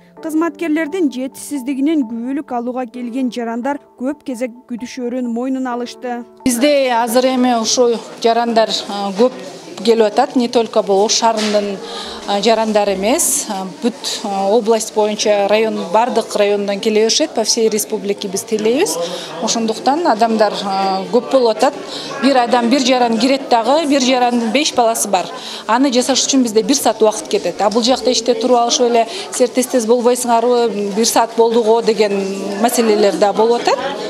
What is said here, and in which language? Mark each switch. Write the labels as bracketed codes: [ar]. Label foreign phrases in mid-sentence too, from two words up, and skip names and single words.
[ky] Кызматкерлердин жетишсиздигинен күбөлүк алууга келген жарандар көп кезек күтүшөрүн мойнуна алышты. Бизде азыр эми ушул жарандар көп келип атат, [ru] не только [ky] бул Ош шаарынын жарандары эмес, бүт область боюнча район, бардык райондон келе беришет, [ru] по всей республике [ky] биз тейлейбиз. Ошондуктан адамдар көп болуп атат. Бир адам, бир жаран кирет дагы, бир жарандын 5 баласы бар. Аны жасаш үчүн бизде 1 саат убакыт кетет. А бул жакта иште туруп алышып эле силер тез болбойсуңарбы, 1 саат болдуго деген маселелер да болуп атат.